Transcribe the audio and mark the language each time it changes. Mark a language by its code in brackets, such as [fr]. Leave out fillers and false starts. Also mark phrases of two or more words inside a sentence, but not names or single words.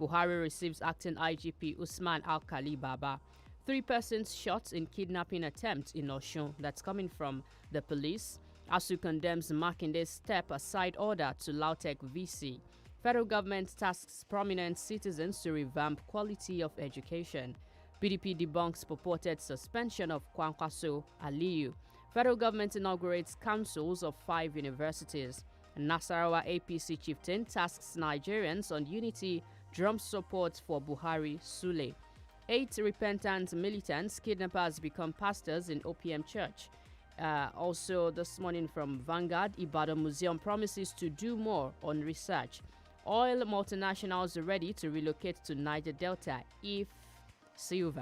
[en] Buhari receives acting IGP Usman Al-Khali Baba. 3 persons shot in kidnapping attempt in Osun. That's coming from the police. ASU condemns Makinde's step-aside order to Lautech VC. Federal government tasks prominent citizens to revamp quality of education. PDP debunks purported suspension of Kwankwaso Aliyu. Federal government inaugurates councils of 5 universities. Nasarawa APC chieftain tasks Nigerians on unity, drums support for Buhari Sule. 8 repentant militants, kidnappers become pastors in OPM Church. Also this morning from Vanguard, Ibadan Museum promises to do more on research. Oil multinationals are ready to relocate to Niger Delta if Silva.